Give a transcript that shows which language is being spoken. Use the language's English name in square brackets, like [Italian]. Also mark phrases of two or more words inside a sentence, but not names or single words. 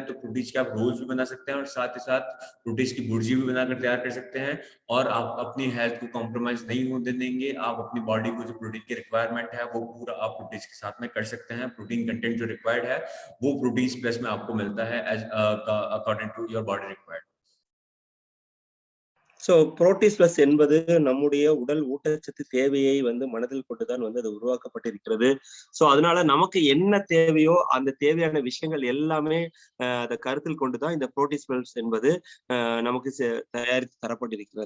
[Hindi] तो प्रोटीज के आप रोल्स भी बना सकते हैं और साथ ही साथ प्रोटीज की भुर्जी भी बनाकर तैयार कर सकते हैं। और आप अपनी हेल्थ को कॉम्प्रोमाइज नहीं होने देंगे, आप अपनी बॉडी को जो प्रोटीन की रिक्वायरमेंट है वो पूरा आप प्रोटीज के साथ में कर सकते हैं। [English] protein content [Hindi] जो रिक्वायर्ड है वो प्रोटीज प्लस में आपको मिलता है [English] as according to your body required. [Tamil] ஸோ புரோட்டீஸ் பிளஸ் என்பது நம்முடைய உடல் ஊட்டச்சத்து தேவையை மனதில் கொண்டுதான் அது உருவாக்கப்பட்டிருக்கிறது. ஸோ அதனால நமக்கு என்ன தேவையோ அந்த தேவையான விஷயங்கள் எல்லாமே அதை கருத்தில் கொண்டுதான் இந்த புரோட்டீஸ் பிளஸ் என்பது நமக்கு தயாரித்து தரப்பட்டிருக்கிறது.